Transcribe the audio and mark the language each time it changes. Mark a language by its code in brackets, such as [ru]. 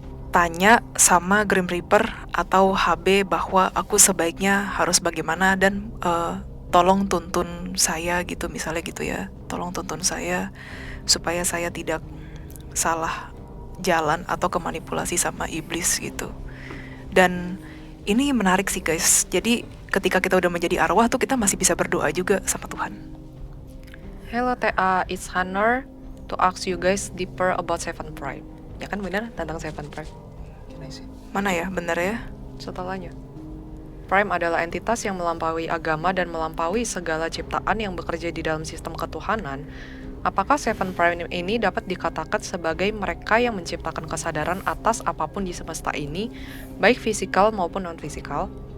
[id] Tanya sama Grim Reaper atau HB bahwa aku sebaiknya harus bagaimana dan tolong tuntun saya gitu, misalnya gitu ya. Tolong tuntun saya supaya saya tidak salah jalan atau kemanipulasi sama iblis gitu. Dan ini menarik sih guys. Jadi ketika kita udah menjadi arwah tuh kita masih bisa berdoa juga sama Tuhan. [en] Hello TA, it's Hannah to ask you guys deeper about Seven Prime. [id] Ya kan benar tentang Seven Prime. Mana ya, bener ya? Setelahnya, Prime adalah entitas yang melampaui agama dan melampaui segala ciptaan yang bekerja di dalam sistem ketuhanan. Apakah Seven Prime ini dapat dikatakan sebagai mereka yang menciptakan kesadaran atas apapun di semesta ini, baik fisikal maupun non-fisikal?